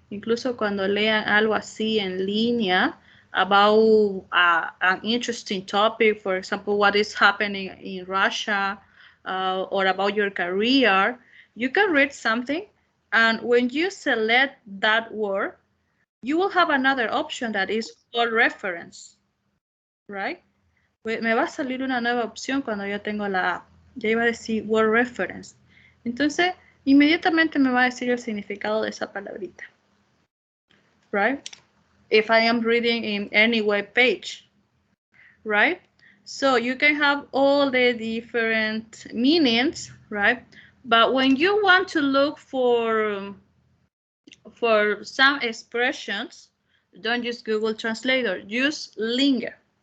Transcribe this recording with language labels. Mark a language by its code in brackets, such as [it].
[es] Incluso cuando lean algo así en línea [en] about an interesting topic, for example, what is happening in Russia or about your career, you can read something, and when you select that word, you will have another option that is word reference, right? [es] Me va a salir una nueva opción cuando yo tengo la app. Ya iba a decir word reference. Entonces, inmediatamente me va a decir el significado de esa palabrita, right? [en] If I am reading in any web page, right? So you can have all the different meanings, right? But when you want to look for some expressions, don't use Google Translator, use Linger.